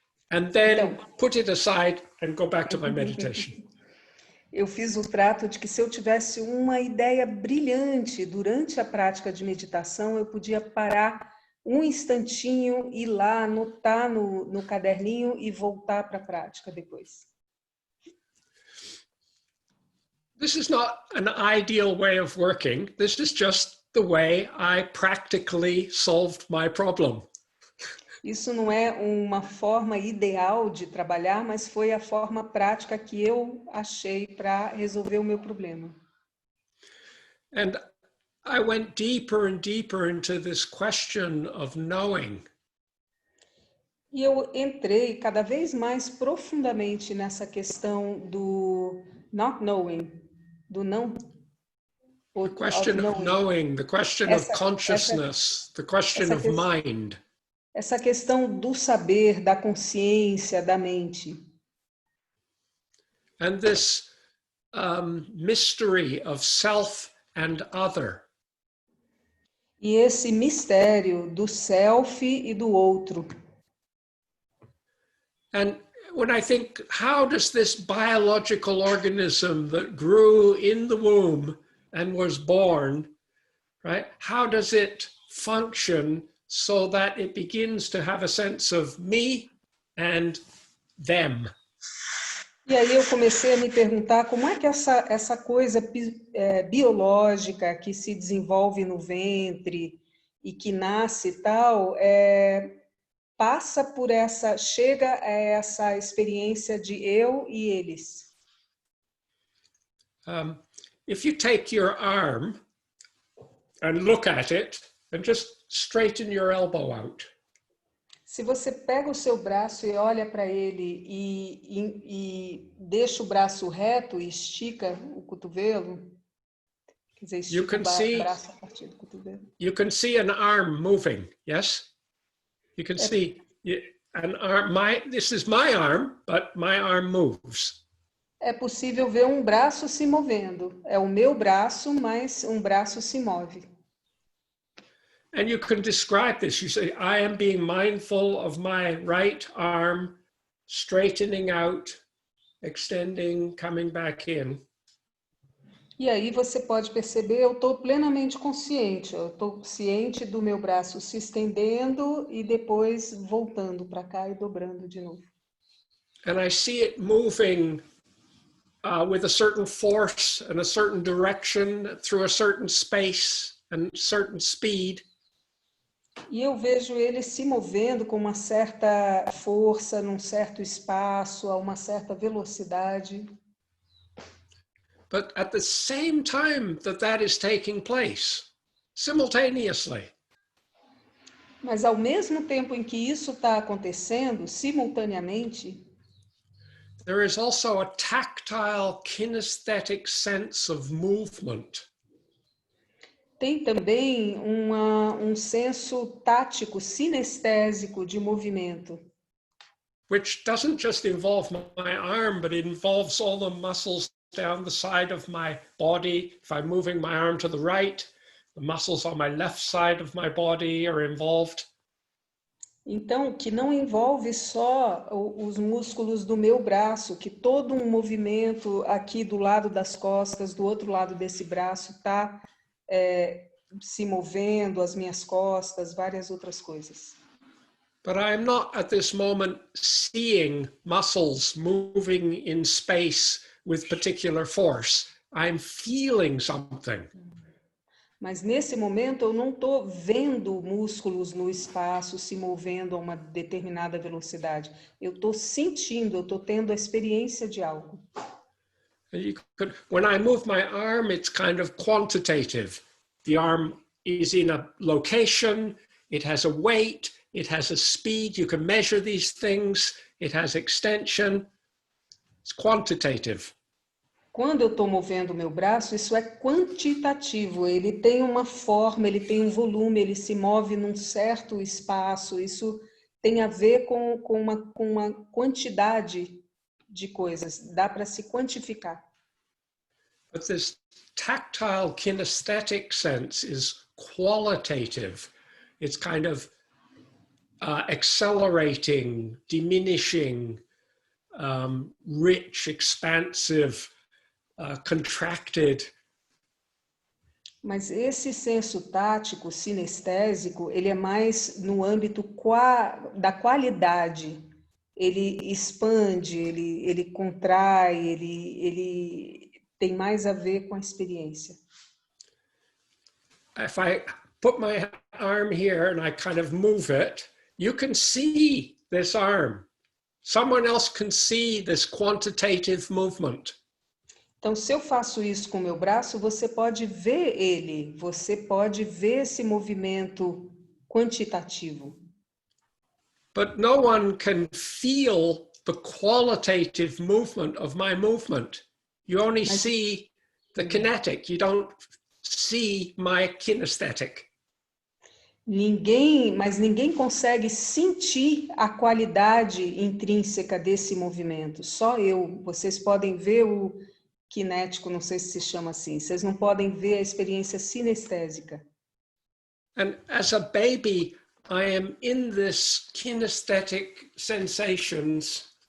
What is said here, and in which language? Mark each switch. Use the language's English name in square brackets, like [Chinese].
[English] And then put it aside and go back to my meditation. [Portuguese] Eu fiz o trato de que se eu tivesse uma ideia brilhante durante a prática de meditação, eu podia parar um instantinho, ir lá, anotar no caderninho e voltar para a prática depois. [English] This is not an ideal way of working. This is just the way I practically solved my problem. [Portuguese] Isso não é uma forma ideal de trabalhar, mas foi a forma prática que eu achei para resolver o meu problema. [English] And I went deeper and deeper into this question of knowing. [Portuguese] E eu entrei cada vez mais profundamente nessa questão do [English] not knowing, [Portuguese] do não. [English] The question of knowing, the question of consciousness, the question of mind. [Portuguese] Essa questão do saber, da consciência, da mente. [English] And this mystery of self and other. [Portuguese] E esse mistério do self e do outro. [English] And when I think, how does this biological organism that grew in the womb and was born, right? How does it function so that it begins to have a sense of me and them? [Portuguese] E aí eu comecei a me perguntar como é que essa coisa biológica que se desenvolve no ventre e que nasce e tal, passa por chega a essa experiência de eu e eles. [English] If you take your arm and look at it and just straighten your elbow out. [Portuguese] Se você pega o seu braço e olha para ele e deixa o braço reto e estica o cotovelo, quer dizer, estica o braço a partir do cotovelo. [English] You can see an arm moving, yes? You can see an arm. This is my arm, but my arm moves. [Portuguese] É possível ver um braço se movendo. É o meu braço, mas um braço se move. [English] And you can describe this. You say, I am being mindful of my right arm straightening out, extending, coming back in. [Portuguese] E aí você pode perceber, eu estou plenamente consciente. Eu estou ciente do meu braço se estendendo e depois voltando para cá e dobrando de novo. [English] And I see it moving with a certain force and a certain direction through a certain space and certain speed. [Portuguese] E eu vejo ele se movendo com uma certa força, num certo espaço, a uma certa velocidade. [English] But at the same time that is taking place, simultaneously. [Portuguese] Mas ao mesmo tempo em que isso está acontecendo, simultaneamente, [English] there is also a tactile, kinesthetic sense of movement. [Portuguese] Tem também um senso tático, sinestésico de movimento. [English] which doesn't just involve my arm, but it involves all the muscles down the side of my body. If I'm moving my arm to the right, the muscles on my left side of my body are involved. [Portuguese] Então, que não envolve só os músculos do meu braço, que todo um movimento aqui do lado das costas, do outro lado desse braço, está se movendo, as minhas costas, várias outras coisas. [English] But I'm not at this moment seeing muscles moving in space with particular force. I'm feeling something. [Portuguese] Mas nesse momento eu não estou vendo músculos no espaço se movendo a uma determinada velocidade. Eu estou sentindo, eu estou tendo a experiência de algo. [English] When I move my arm, it's kind of quantitative. The arm is in a location, it has a weight, it has a speed, you can measure these things, it has extension. It's quantitative. [Portuguese] Quando eu estou movendo o meu braço, isso é quantitativo, ele tem uma forma, ele tem um volume, ele se move num certo espaço, isso tem a ver com uma quantidade de coisas, dá para se quantificar. [English] But this tactile kinesthetic sense is qualitative. It's kind of accelerating, diminishing, rich, expansive, contracted. [Portuguese] Mas esse senso tático, sinestésico, ele é mais no âmbito da qualidade. Ele expande, ele contrai, ele tem mais a ver com a experiência. [English] If I put my arm here and I kind of move it, you can see this arm. Someone else can see this quantitative movement. [Portuguese] Então, se eu faço isso com o meu braço, você pode ver ele, você pode ver esse movimento quantitativo. [English] But no one can feel the qualitative movement of my movement. You only see the kinetic, you don't see my kinesthetic. [Portuguese] Mas ninguém consegue sentir a qualidade intrínseca desse movimento. Só eu. Vocês podem ver o kinético, não sei se se chama assim. Vocês não podem ver a experiência sinestésica. [English] And as a baby, I am in this kinesthetic sensations.